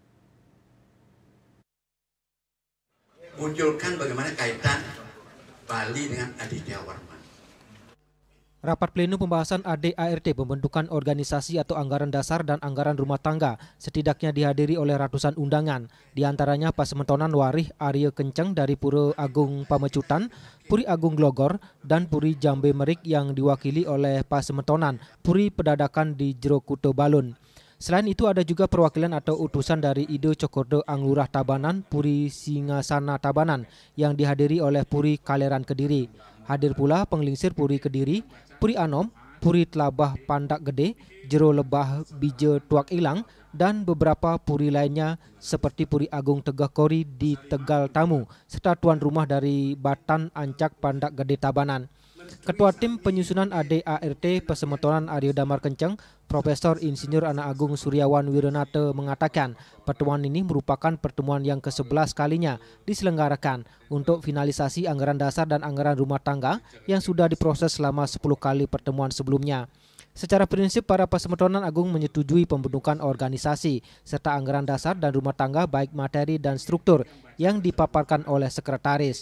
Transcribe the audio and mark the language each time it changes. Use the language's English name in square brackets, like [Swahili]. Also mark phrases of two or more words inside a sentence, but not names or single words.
[Indonesian] Munculkan bagaimana kaitan Bali dengan Aditya Warman. Rapat pleno pembahasan ADART pembentukan organisasi atau anggaran dasar dan anggaran rumah tangga setidaknya dihadiri oleh ratusan undangan, diantaranya Pasemetonan Warih Arya Kenceng dari Pura Agung Pamecutan, Puri Agung Glogor, dan Puri Jambe Merik yang diwakili oleh Pasemetonan Puri Pedadakan di Jero Kuto Balun. Selain itu ada juga perwakilan atau utusan dari Ide Cokordo Anglurah Tabanan, Puri Singasana Tabanan yang dihadiri oleh Puri Kaleran Kediri. Hadir pula penglingsir Puri Kediri, Puri Anom, Puri Telabah Pandak Gede, Jero Lebah Bija Tuak Ilang, dan beberapa puri lainnya seperti Puri Agung Tegah Kori di Tegal Tamu, serta tuan rumah dari Batan Ancak Pandak Gede Tabanan. Ketua Tim Penyusunan ADART Pesemetonan Arya Damar Kenceng, Profesor Insinyur Anak Agung Suryawan Wiranata mengatakan pertemuan ini merupakan pertemuan yang ke-11 kalinya diselenggarakan untuk finalisasi anggaran dasar dan anggaran rumah tangga yang sudah diproses selama 10 kali pertemuan sebelumnya. Secara prinsip, para Pasemetonan Agung menyetujui pembentukan organisasi serta anggaran dasar dan rumah tangga baik materi dan struktur yang dipaparkan oleh sekretaris.